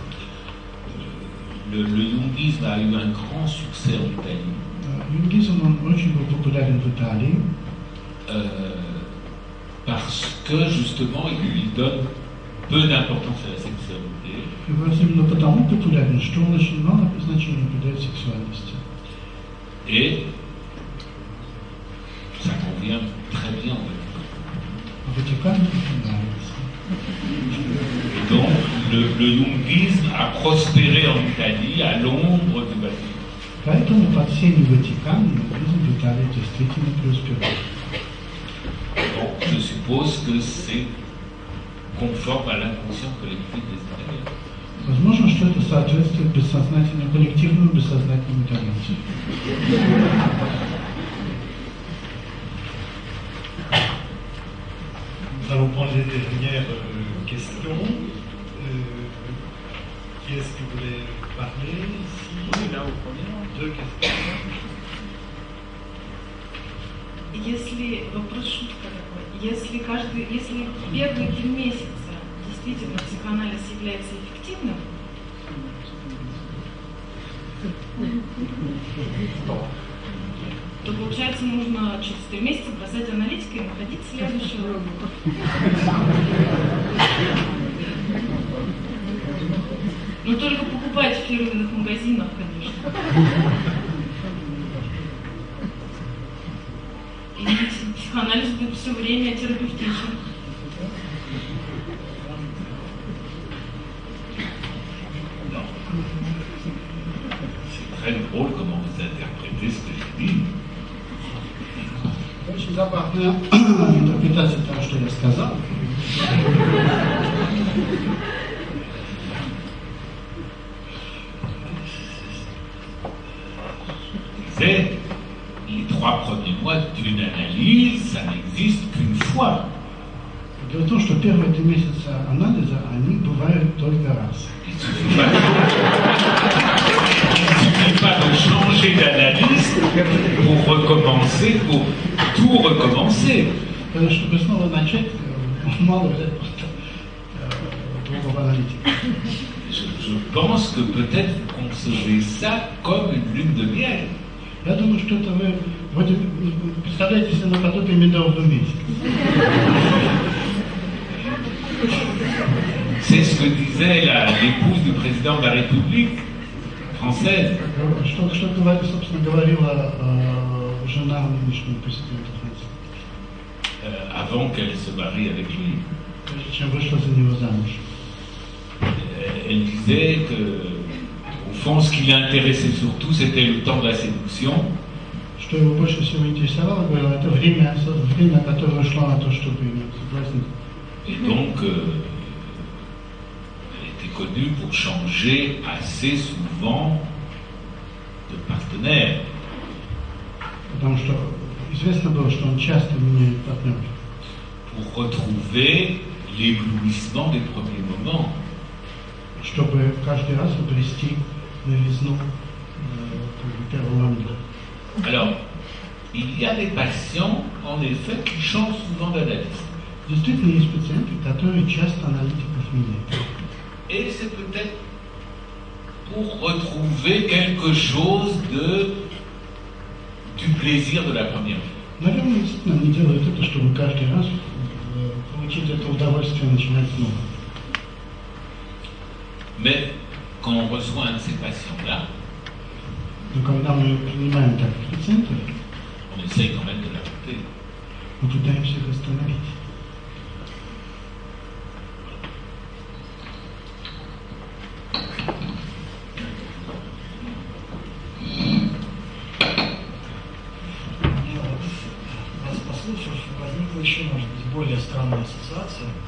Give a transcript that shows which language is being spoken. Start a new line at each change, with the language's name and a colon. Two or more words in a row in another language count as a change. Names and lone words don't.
French: Le jungisme a eu un grand succès en Italie.
Russian: Юнгизм, он очень был популярен в Италии,
French: parce que justement il donne peu d'importance à la sexualité.
Russian: и именно потому популярен, что он очень много значения придает сексуальности.
French: Et ça convient très bien en fait.
Russian: А Ватикану это нравится.
French: Donc le jungisme a prospéré en Italie à l'ombre du Vatican.
Russian: Поэтому под сенью Ватикана юнгизм в Италии действительно преуспевает.
French: Donc je suppose que c'est conforme à l'inconscient collectif des Italiens.
Russian: Возможно, что это соответствует бессознательному, коллективному бессознательному итальянцу.
French: Nous allons prendre les dernières questions. Qui est-ce qui voulait parler ici? Là, au premier. Deux questions.
Russian: Если вопрос шутка такой, если первые 3 месяца действительно психоанализ является эффективным, то получается нужно через 3 месяца бросать аналитику и находить следующего. Но только покупать в фирменных магазинах, конечно. И психоанализ будет все время терапевтичен.
French: C'est très drôle comment vous interprétez ce que j'ai dit.
Russian: Очень забавная интерпретация того, что я сказал.
French: C'est les 3 premiers mois d'une analyse, ça n'existe qu'une fois.
Russian: Дело в том, что первые 3 месяца анализа, они бывают только раз.
French: Il ne suffit pas de changer d'analyse pour recommencer, pour tout recommencer.
Russian: Потому что, чтобы снова начать, мало взять просто другого аналитика.
French: Je pense que peut-être vous concevez ça comme une lune de miel.
Russian: Я думаю, что это вы вроде представляете себе наподобие медового месяца.
French: C'est ce que disait l'épouse du président de la République française.
Russian: Что, собственно, говорила жена нынешнего президента Франции,
French: Avant qu'elle se marie avec lui.
Russian: прежде чем вышла за него замуж.
French: Elle disait que, au fond, ce qui l'intéressait surtout, c'était le temps de la séduction.
Russian: Что его больше всего интересовало, говорила, это время, которое ушло на то, чтобы ее соблазнить.
French: Et donc, elle était connue pour changer assez souvent de partenaire.
Russian: Потому что известно было, что он часто меняет партнера.
French: Pour retrouver l'éblouissement des premiers moments.
Russian: Чтобы каждый раз обрести новизну первого момента.
French: Alors, il y a des patients, en effet, qui changent souvent d'analyse.
Russian: Действительно, есть пациенты, которые часто аналитиков меняют.
French: Et c'est peut-être pour retrouver quelque chose du plaisir de la première fois.
Russian: Наверное, действительно, они делают это, чтобы каждый раз получить это удовольствие начинать снова.
French: Mais quand on reçoit un de ces patients-là,
Russian: Но когда мы принимаем таких пациентов,
French: on essaye quand même de l'arrêter.
Russian: мы пытаемся их остановить. Вас послушав, возникла еще, может быть, более странная ассоциация.